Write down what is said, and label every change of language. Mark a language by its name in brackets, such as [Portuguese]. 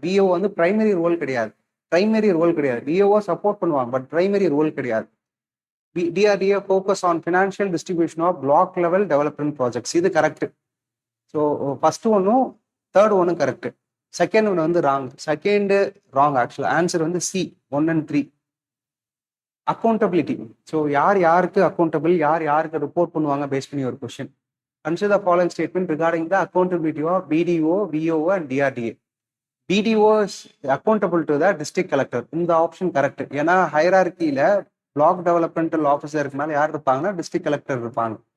[Tamil] VO வந்து primary role கிடையாது. VO support பண்ணுவாங்க, பட் பிரைமரி ரோல் கிடையாது. [English] DRDA focus on financial distribution of block level development projects. [Tamil] இது correct. So first ஒன்னும் third ஒன்னும் correct. Second ஒன்று வந்து ராங். ஆக்சுவலா ஆன்சர் வந்து C 1 and 3. அக்கௌண்டபிலிட்டி. ஸோ யாருக்கு அக்கௌண்டபிள், யாருக்கு ரிப்போர்ட் பண்ணுவாங்க பேஸ் பண்ணி ஒரு question. [English] Consider the following statement regarding the accountability of BDO, VO and DRDA. BDO is accountable to the district collector. [Tamil] இந்த ஆப்ஷன் கரெக்ட். ஏன்னா ஹைரார்கியில black developmental ஆஃபீஸருக்கு மேலே யார் இருப்பாங்கன்னா டிஸ்ட்ரிக்ட் கலெக்டர் இருப்பாங்க.